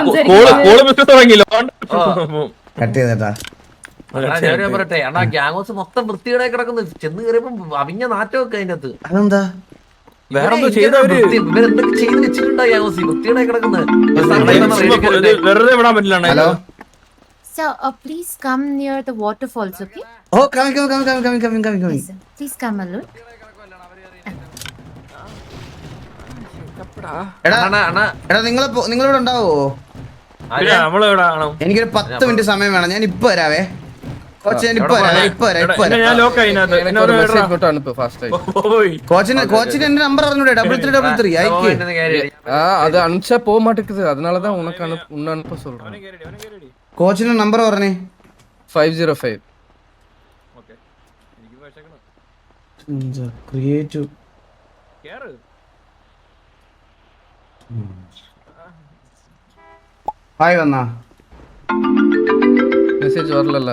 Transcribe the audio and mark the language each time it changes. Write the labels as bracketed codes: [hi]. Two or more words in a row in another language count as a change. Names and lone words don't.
[ml] പറയട്ടെ അണ്ണാ, ഗ്യാങ് ഹൗസ് മൊത്തം വൃത്തിയുടെ കിടക്കുന്നു. ചെന്ന് കയറിയപ്പോ അവിഞ്ഞ നാറ്റമൊക്കെ അതിന്റെ അകത്ത്. അതെന്താ? ഇവരെന്തൊക്കെ ചെയ്ത് വെച്ചിട്ടുണ്ടോ ഗ്യാങ് ഹൗസ്? വൃത്തിയുടെ കിടക്കുന്നത്. ഹലോ [en] Sir, please come near the waterfalls, okay? Oh, coming. Yes, sir. Please come alone. [ml] എടാ നിങ്ങളിവിടെ ഉണ്ടാവോ? എനിക്കൊരു 10 മിനിറ്റ് സമയം വേണം. ഞാൻ ഇപ്പൊ വരാവേ. കോച്ചിന് എന്റെ നമ്പർ അറിഞ്ഞൂടെ? 3333 അയക്ക്. [ta] அது அனுப்பிச்சா போக மாட்டேங்குது. அதனாலதான் உனக்கு அனுப்ப சொல்றேன். [ml] കോച്ചിന്റെ നമ്പർ പറഞ്ഞേ. 505. ക്രിയേറ്റീവ് ഹായ് വന്നാ [ta] മെസ്സേജ് வரலல.